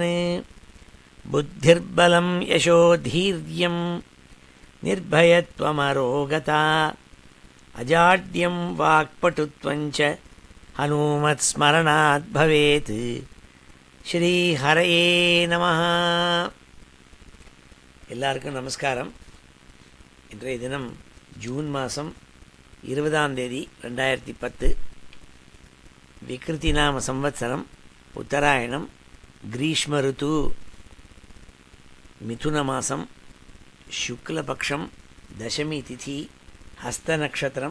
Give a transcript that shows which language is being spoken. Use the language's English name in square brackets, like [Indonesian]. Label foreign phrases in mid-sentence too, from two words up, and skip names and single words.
[Sanskrit] बुद्धिर्बलं यशोधीर्यं निर्भयत्वमरोगता अजाड्यं वाक्पटुत्वं च हनुमत्स्मरणात् भवेत्। श्रीहरये नमः। [Tamil] எல்லாருக்கும் நமஸ்காரம். இன்றைய தினம் ஜூன் மாதம் 20ஆம் தேதி 2010 விக்ருதி நாம சம்வத்சரம் உத்தராயணம் கிரீஷ்ம ருத்து மிதுன மாதம் சுக்லபக்ஷம் தசமி திதி ஹஸ்த நக்ஷத்திரம்.